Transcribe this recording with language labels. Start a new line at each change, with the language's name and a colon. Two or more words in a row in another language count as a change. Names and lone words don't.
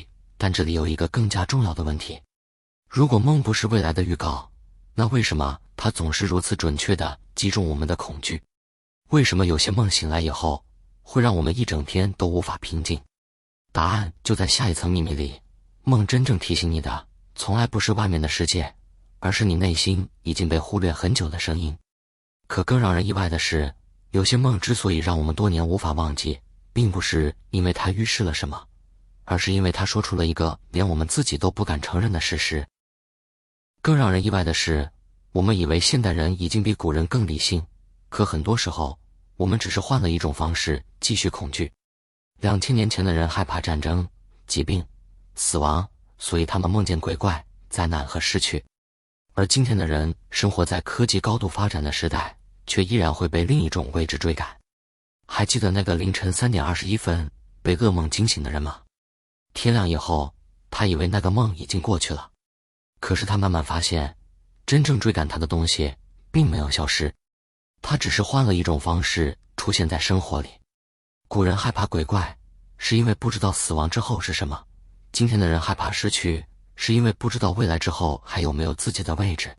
Chinese: 但這裡有一個更加重要的問題：如果夢不是未來的預告，那為什麼它總是如此準確地擊中我們的恐懼？為什麼有些夢醒來以後，會讓我們一整天都無法平靜？答案就在下一層秘密裡。夢真正提醒你的，從來不是外面的世界，而是你內心已經被忽略很久的聲音。可更讓人意外的是，有些夢之所以讓我們多年无法忘記，並不是因為它預示了什麼，而是因為它說出了一個連我們自己都不敢承認的事實。更讓人意外的是，我們以為现代人已經比古人更理性，可很多時候，我們只是換了一種方式繼續恐懼。2000年前的人害怕戰爭、疾病、死亡，所以他們夢見鬼怪、災難和失去。而今天的人生活在科技高度發展的時代，卻依然會被另一種未知追趕。還記得那個凌晨3點21分被噩夢驚醒的人嗎？天亮以後，他以為那個夢已經過去了，可是他慢慢發現，真正追趕他的東西並沒有消失，他只是換了一種方式出現在生活裡。古人害怕鬼怪，是因為不知道死亡之後是什麼；今天的人害怕失去，是因為不知道未来之後還有沒有自己的位置。